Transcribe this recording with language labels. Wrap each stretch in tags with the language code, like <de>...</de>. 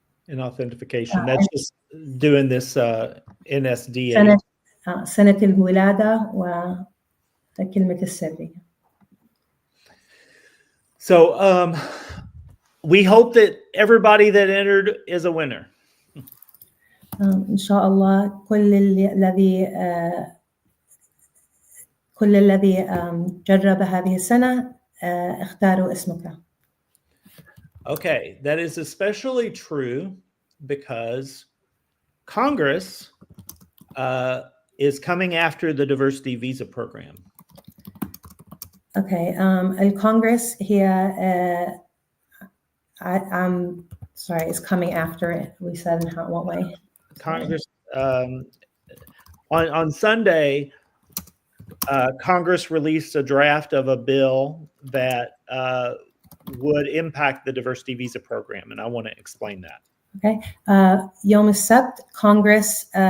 <en>an authentication that's just doing this NSDA</en> <ar>سنة الولادة وكلمة السرية.</ar> <en>So we hope that everybody that entered is a winner.</en> <ar>إن شاء الله كل الذي جرب هذه السنة اختاروا اسمك.</ar> <en>Okay, that is especially true because Congress is coming after the diversity visa program. Okay,</en> <ar>الكونغرس هي</ar> <en>I'm sorry, it's coming after it. We said in what way? Congress on Sunday, Congress released a draft of a bill that would impact the diversity visa program, and I want to explain that. Okay,</en> <ar>يوم السبت</ar> <en>Congress</en>